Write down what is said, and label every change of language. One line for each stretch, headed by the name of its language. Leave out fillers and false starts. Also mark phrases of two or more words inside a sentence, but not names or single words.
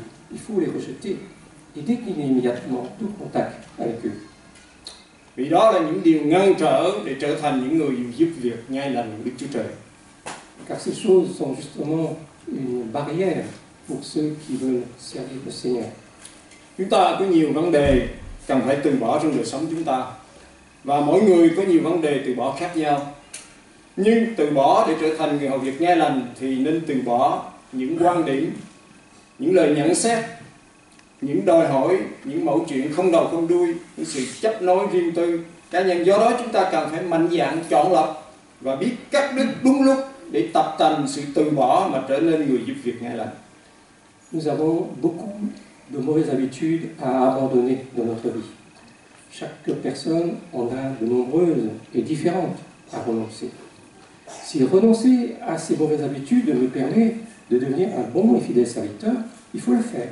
French: Il faut les rejeter et décliner immédiatement tout contact avec eux.
Vietnamese: Vì đó là những điều ngăn trở để trở thành những người giúp việc nghe lành Đức Chúa Trời.
French: Car ces choses sont justement une barrière pour ceux qui veulent servir le Seigneur.
Vietnamese: Chúng ta có nhiều vấn đề cần phải từ bỏ trong đời sống chúng ta, và mỗi người có nhiều vấn đề từ bỏ khác nhau. Nhưng từ bỏ để trở thành người hầu việc nghe lành thì nên từ bỏ những quan điểm, những lời nhận xét, những đòi hỏi, những mẫu chuyện không đầu không đuôi, những sự chấp nối riêng tư cá nhân. Do đó chúng ta cần phải mạnh dạn chọn lọc và biết cắt đứt đúng lúc để tập tành sự từ bỏ mà trở nên người giúp việc nghe lành.
French: Nous avons beaucoup de mauvaises habitudes à abandonner dans notre vie. Chaque personne en a de nombreuses et différentes à renoncer. Si renoncer à ces mauvaises habitudes me permet de devenir un bon et fidèle serviteur, il faut le faire.